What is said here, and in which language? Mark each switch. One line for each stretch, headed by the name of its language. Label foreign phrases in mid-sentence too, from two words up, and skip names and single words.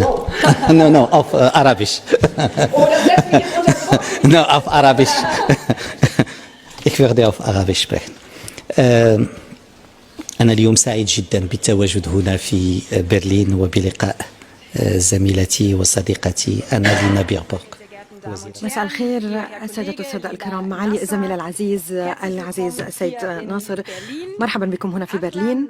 German: No, auf Arabisch. No, auf Arabisch. Ich werde auf Arabisch sprechen.
Arabic: أنا اليوم سعيد جدا بالتواجد هنا في برلين وبلقاء زميلتي وصديقتي أنالينا بيربورغ. مساء الخير السادة والسادة الكرام، معالي الزميل العزيز السيد ناصر، مرحبا بكم هنا في برلين.